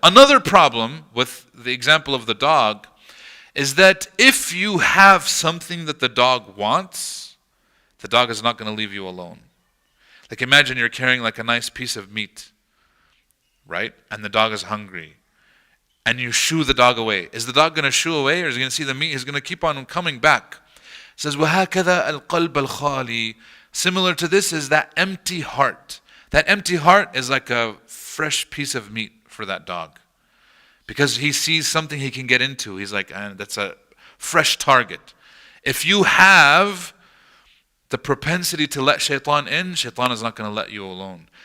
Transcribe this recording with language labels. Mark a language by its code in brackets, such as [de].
[en] Another problem with the example of the dog is that if you have something that the dog wants, the dog is not going to leave you alone. Like imagine you're carrying like a nice piece of meat, right? And the dog is hungry. And you shoo the dog away. Is the dog going to shoo away or is he going to see the meat? He's going to keep on coming back. It says, [ar] وَهَكَذَا الْقَلْبَ الْخَالِي. [en] Similar to this is that empty heart. That empty heart is like a fresh piece of meat for that dog. Because he sees something he can get into. He's like, that's a fresh target. If you have the propensity to let shaitan in, shaitan is not going to let you alone.